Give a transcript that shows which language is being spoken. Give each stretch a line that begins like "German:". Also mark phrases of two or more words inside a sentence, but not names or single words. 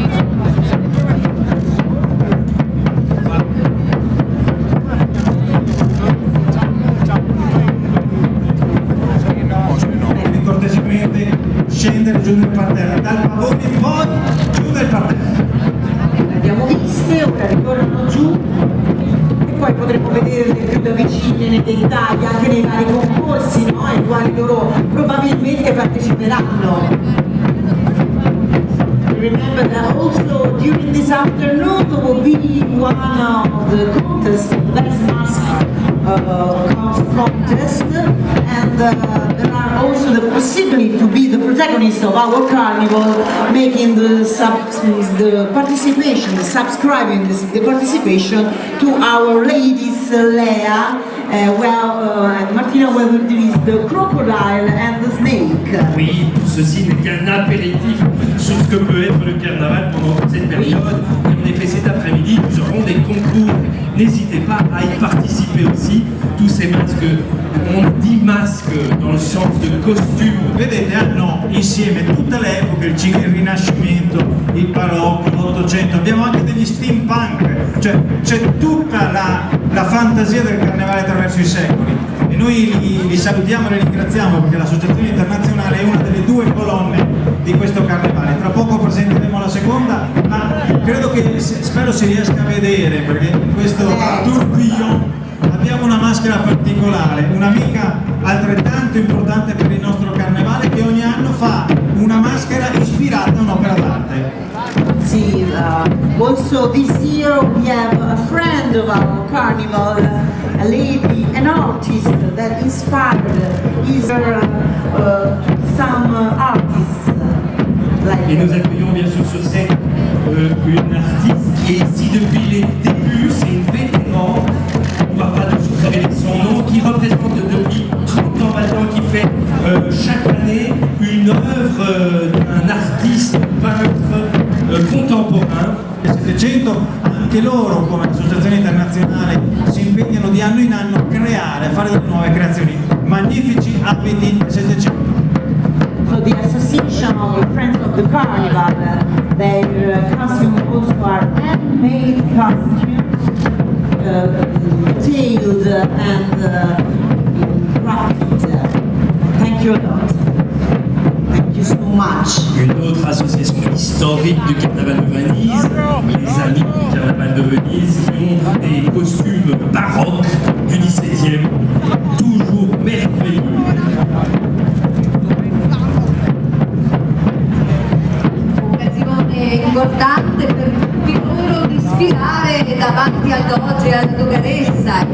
Italian: Quindi cortesemente scendere giù nel parterre, dal pavone poi giù nel parterre. Le abbiamo viste, ora ritornano giù e poi potremo vederle più da vicino nei dettagli anche nei vari concorsi, no? Ai quali loro probabilmente parteciperanno.
English: Remember that also during this afternoon there will be one of the contests, the best mask contest, and there are also the possibility to be the protagonist of our carnival, making the participation, subscribing the participation to Our Lady's Lea, and Martina will release the crocodile and the snake.
French: Oui, ceci n'est qu'un apéritif sur ce que peut être le carnaval pendant toute cette période. Et en effet, cet après-midi, nous aurons des concours. N'hésitez pas à y participer aussi. Tous ces masques, on dit masques dans le sens de costume.
Italian: Vedete, hanno insieme tutta l'epoca, il Rinascimento, il Barocco, l'Ottocento, abbiamo anche degli steampunk, cioè c'è tutta la fantasia del carnevale attraverso i secoli. E noi li salutiamo e li ringraziamo perché l'Associazione Internazionale è una delle 2 colonne di questo carnevale. Tra poco presenteremo la seconda, ma credo che, spero si riesca a vedere, perché in questo tourbillon abbiamo una maschera particolare, un'amica altrettanto importante per il nostro carnevale, che ogni anno fa una maschera ispirata a un'opera d'arte.
English: See, also this year we have a friend of our carnival, a lady, an artist that inspired some artists.
French: Et nous accueillons bien sûr sur scène une artiste qui est ici depuis les débuts, c'est une vétéran, on ne va pas tout révéler son nom, qui représente depuis 30 ans maintenant, qui fait chaque année une œuvre d'un artiste, peintre contemporain.
Italian: Il 700 anche loro come associazione internazionale si impegnano di anno in anno a creare, a fare delle nuove creazioni. magnifici abiti Settecento.
English: So the Association of Friends of the Carnival, their costumes also are handmade costumes, detailed and crafted. Thank you a lot. Thank you so much.
French: Une autre association historique du Carnaval de Venise, les Amis du Carnaval de Venise, qui ont des costumes baroques du XVIIe, toujours merveilleux.
Italian: Occasione importante per tutti loro di sfilare davanti al doge e alla doganessa e